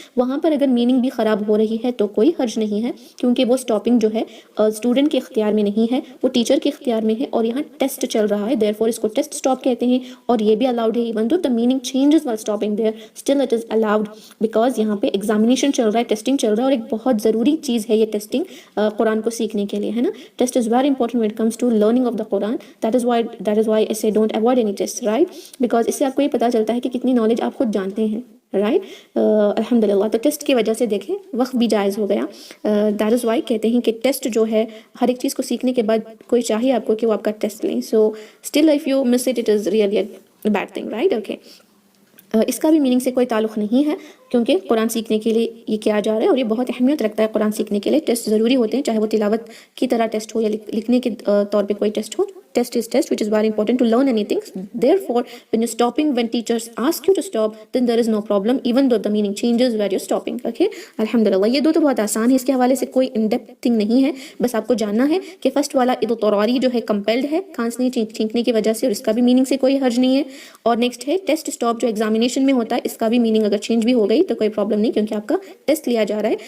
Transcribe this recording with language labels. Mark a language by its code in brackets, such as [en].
[ur] وہاں پر اگر میننگ بھی خراب ہو رہی ہے تو کوئی حرج نہیں ہے، کیونکہ وہ سٹاپنگ جو ہے اسٹوڈنٹ کے اختیار میں نہیں ہے، وہ ٹیچر کے اختیار میں ہے، اور یہاں ٹیسٹ چل رہا ہے. دیئرفور اس کو ٹیسٹ سٹاپ کہتے ہیں، اور یہ بھی الاؤڈ ہے. [en] even though the meaning changes while stopping there, still it is allowed because [ur] یہاں پہ ایگزامینیشن چل رہا ہے، ٹیسٹنگ چل رہا ہے، اور ایک بہت ضروری چیز ہے یہ ٹیسٹنگ قرآن کو سیکھنے کے لیے، ہے نا. [en] Test is very important when it comes to learning of the Quran. that is why I say don't avoid any tests, right? because [ur] اس سے آپ کو یہ پتہ چلتا ہے کہ کتنی نالج آپ خود جانتے ہیں. رائٹ. الحمدللہ. تو ٹیسٹ کی وجہ سے دیکھیں وقت بھی جائز ہو گیا. [en] that is why [ur] کہتے ہیں کہ ٹیسٹ جو ہے ہر ایک چیز کو سیکھنے کے بعد کوئی چاہیے آپ کو کہ وہ آپ کا ٹیسٹ لیں. [en] So still if you miss it is really a bad thing, right. Okay. [ur] اس کا بھی میننگ سے کوئی تعلق نہیں ہے کیونکہ قرآن سیکھنے کے لیے یہ کیا جا رہا ہے اور یہ بہت اہمیت رکھتا ہے. قرآن سیکھنے کے لیے ٹیسٹ ضروری ہوتے ہیں, چاہے وہ تلاوت کی طرح ٹیسٹ ہو یا لکھنے کے طور پہ کوئی test ہو. [en] Test is test, which is very important to learn anything. Therefore, when you're stopping, when teachers ask you to stop, then there is no problem, even though the meaning changes where you're stopping. [ur] Okay, الحمدللہ. یہ دو تو بہت آسان ہے, اس کے حوالے سے کوئی ان ڈیپتھ تھنگ نہیں ہے. بس آپ کو جاننا ہے کہ فرسٹ والا اضطراری جو ہے کمپیلڈ ہے کھانسنے چھینکنے کی وجہ سے, اور اس کا بھی میننگ سے کوئی حرج نہیں ہے. اور نیکسٹ ہے ٹیسٹ اسٹاپ جو ایگزامینیشن میں ہوتا ہے, اس کا بھی میننگ اگر چینج بھی ہو گئی تو کوئی پرابلم نہیں کیونکہ آپ کا ٹیسٹ لیا جا رہا ہے.